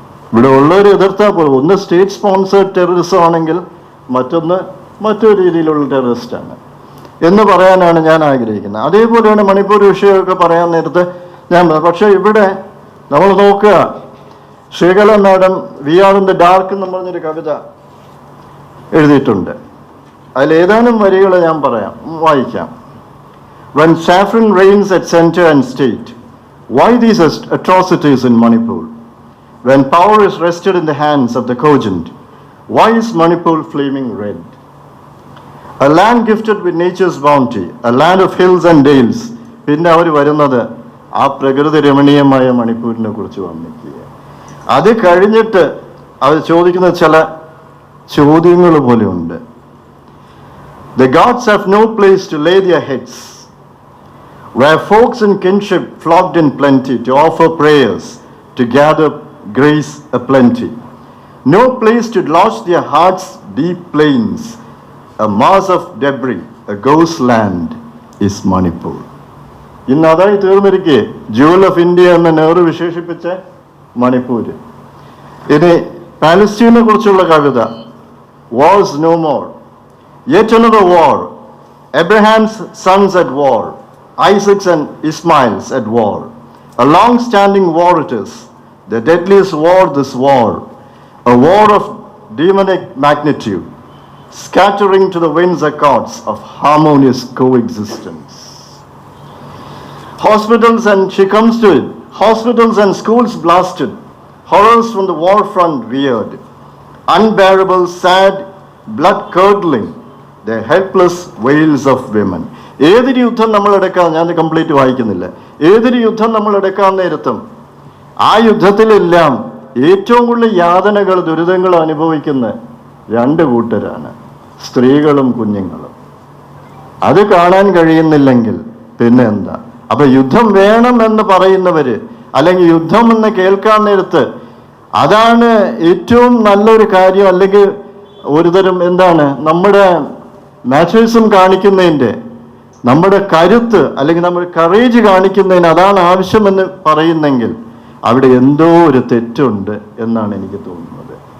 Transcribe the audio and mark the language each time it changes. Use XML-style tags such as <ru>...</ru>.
<ml>ഇവിടെ ഉള്ളവർ എതിർത്താൽ പോലും ഒന്ന് സ്റ്റേറ്റ് സ്പോൺസേഡ് ടെററിസം ആണെങ്കിൽ മറ്റൊന്ന് മറ്റൊരു രീതിയിലുള്ള ടെററിസ്റ്റാണ് എന്ന് പറയാനാണ് ഞാൻ ആഗ്രഹിക്കുന്നത്. അതേപോലെയാണ് മണിപ്പൂർ വിഷയമൊക്കെ പറയാൻ നേരത്ത് പക്ഷേ ഇവിടെ നമ്മൾ നോക്കുക, Sreekala madam</ml> <en>we are in the dark</en> <ml>എന്ന് പറഞ്ഞൊരു കവിത എഴുതിയിട്ടുണ്ട്. അതിലേതാനും വരികൾ ഞാൻ വായിക്കാം.</ml> <en>When saffron reigns at center and state, why these atrocities in Manipur? When power is rested in the hands of the cogent, why is Manipur flaming red? A land gifted with nature's bounty, a land of hills and dales.</en> <ml>പിന്നെ അവർ വരുന്നത് ആ പ്രകൃതി രമണീയമായ മണിപ്പൂരിനെ കുറിച്ച് വന്നിക്കുക. അത് കഴിഞ്ഞിട്ട് അവർ ചോദിക്കുന്ന ചില ചോദ്യങ്ങൾ പോലെയുണ്ട്.</ml> <en>The gods have no place to lay their heads, where folks in kinship flocked in plenty to offer prayers, to gather grace aplenty. No place to lodge their hearts' deep plains, a mass of debris, a ghost land is Manipur.</en> <ml>ഇന്ന് അതായി തീർന്നിരിക്കെ</ml> <en>jewel of India</en> <ml>എന്ന നെഹ്റു വിശേഷിപ്പിച്ച മണിപ്പൂർ. ഇനി പാലസ്തീനെ കുറിച്ചുള്ള കവിത,</ml> <en>Wars no more, yet another war, Abraham's sons at war, Isaac's and Ismail's at war, a long-standing war it is, the deadliest war this war, a war of demonic magnitude, scattering to the winds accords of harmonious coexistence. Hospitals, and she comes to it, hospitals and schools blasted, horrors from the war front veered, unbearable, sad, blood-curdling, the helpless wails of women.</en> <ml>ഏതൊരു യുദ്ധം നമ്മൾ എടുക്കാൻ, ഞാൻ complete വായിക്കുന്നില്ല, ഏതൊരു യുദ്ധം നമ്മൾ എടുക്കാൻ നേരത്തും ആ യുദ്ധത്തിലെല്ലാം ഏറ്റവും കൂടുതൽ യാതനകൾ ദുരിതങ്ങൾ അനുഭവിക്കുന്ന രണ്ട് കൂട്ടരാണ്, സ്ത്രീകളും കുഞ്ഞുങ്ങളും. അത് കാണാൻ കഴിയുന്നില്ലെങ്കിൽ പിന്നെ എന്താ? അപ്പൊ യുദ്ധം വേണം എന്ന് പറയുന്നവര്, അല്ലെങ്കിൽ യുദ്ധം എന്ന് കേൾക്കാൻ നേരത്ത് അതാണ് ഏറ്റവും നല്ലൊരു കാര്യം, അല്ലെങ്കിൽ ഒരുതരം എന്താണ് നമ്മുടെ നാച്ചുറലിസം കാണിക്കുന്നതിൻ്റെ, നമ്മുടെ കരുത്ത് അല്ലെങ്കിൽ നമ്മുടെ കറേജ് കാണിക്കുന്നതിന് അതാണ് ആവശ്യമെന്ന് പറയുന്നെങ്കിൽ അവിടെ എന്തോ ഒരു തെറ്റുണ്ട് എന്നാണ് എനിക്ക് തോന്നുന്നത്.</ml>